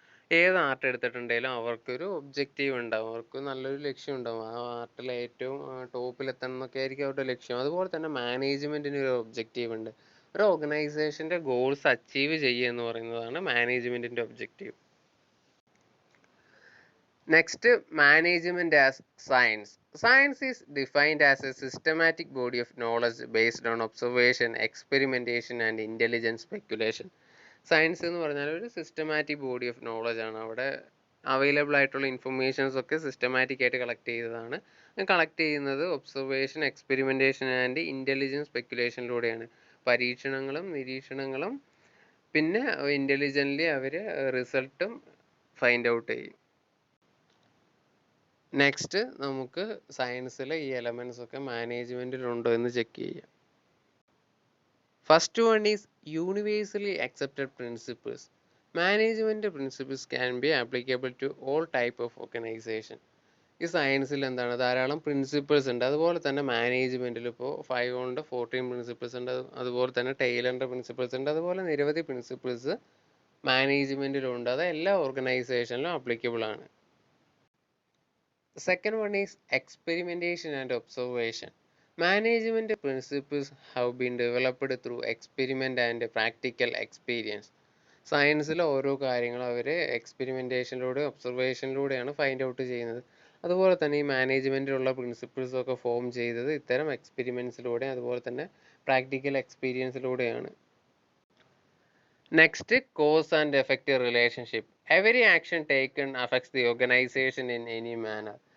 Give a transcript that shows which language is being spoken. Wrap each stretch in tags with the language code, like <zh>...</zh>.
<ml>ഏത് ആർട്ട് എടുത്തിട്ടുണ്ടെങ്കിലും അവർക്കൊരു ഒബ്ജക്റ്റീവ് ഉണ്ടാവും, അവർക്ക് നല്ലൊരു ലക്ഷ്യം ഉണ്ടാവും. ആ ആർട്ടിൽ ഏറ്റവും ടോപ്പിലെത്തണം എന്നൊക്കെ ആയിരിക്കും അവരുടെ ലക്ഷ്യം. അതുപോലെ തന്നെ മാനേജ്മെൻറ്റിന് ഒരു ഒബ്ജക്റ്റീവ് ഉണ്ട്. ഒരു ഓർഗനൈസേഷൻ്റെ ഗോൾസ് അച്ചീവ് ചെയ്യുക എന്ന് പറയുന്നതാണ് മാനേജ്മെൻറ്റിൻ്റെ objective.</ml> <en>Next, management as science. Science is defined as a systematic body of knowledge based on observation, experimentation and intelligent speculation.</en> <ml>Science എന്ന് പറഞ്ഞാൽ ഒരു സിസ്റ്റമാറ്റിക് ബോഡി ഓഫ് നോളജ് ആണ്. അവിടെ അവൈലബിൾ ആയിട്ടുള്ള ഇൻഫർമേഷൻസ് ഒക്കെ സിസ്റ്റമാറ്റിക് ആയിട്ട് കളക്ട് ചെയ്തതാണ്. കളക്ട് ചെയ്യുന്നത് ഒബ്സർവേഷൻ, എക്സ്പെരിമെൻറ്റേഷൻ ആൻഡ് ഇൻ്റലിജൻസ് സ്പെക്കുലേഷനിലൂടെയാണ്. പരീക്ഷണങ്ങളും നിരീക്ഷണങ്ങളും പിന്നെ ഇൻ്റലിജൻ്റ്ലി അവർ റിസൾട്ടും ഫൈൻഡ് ഔട്ട് ചെയ്യും. നെക്സ്റ്റ്, നമുക്ക് സയൻസിലെ ഈ എലമെൻറ്റ്സ് ഒക്കെ മാനേജ്മെൻറ്റിലുണ്ടോ എന്ന് ചെക്ക് ചെയ്യാം.</ml> <en>First one is universally accepted principles. Management principles can be applicable to all type of organisation.</en> <ml>ഈ സയൻസിൽ എന്താണ്, ധാരാളം പ്രിൻസിപ്പിൾസ് ഉണ്ട്. അതുപോലെ തന്നെ മാനേജ്മെൻറ്റിൽ ഇപ്പോൾ 5 കൊണ്ട് 14 പ്രിൻസിപ്പിൾസ് ഉണ്ട്. അതുപോലെ തന്നെ ടൈലറിൻ്റെ പ്രിൻസിപ്പിൾസ് ഉണ്ട്. അതുപോലെ നിരവധി പ്രിൻസിപ്പിൾസ് മാനേജ്മെൻറ്റിലുണ്ട്. അത് എല്ലാ ഓർഗനൈസേഷനിലും ആപ്ലിക്കബിൾ ആണ്.</ml> <en>Second one is experimentation and observation. Management principles have been developed through experiment and practical experience.</en> <ml>സയൻസിലെ ഓരോ കാര്യങ്ങളും അവർ എക്സ്പെരിമെൻറ്റേഷനിലൂടെ ഒബ്സർവേഷനിലൂടെയാണ് ഫൈൻഡ് ഔട്ട് ചെയ്യുന്നത്. അതുപോലെ തന്നെ ഈ മാനേജ്മെൻറ്റിലുള്ള പ്രിൻസിപ്പിൾസൊക്കെ ഫോം ചെയ്തത് ഇത്തരം എക്സ്പെരിമെൻസിലൂടെ അതുപോലെ തന്നെ practical എക്സ്പീരിയൻസിലൂടെയാണ്.</ml> <en>Next, cause and effect relationship. Every action taken affects the organisation in any manner.</en>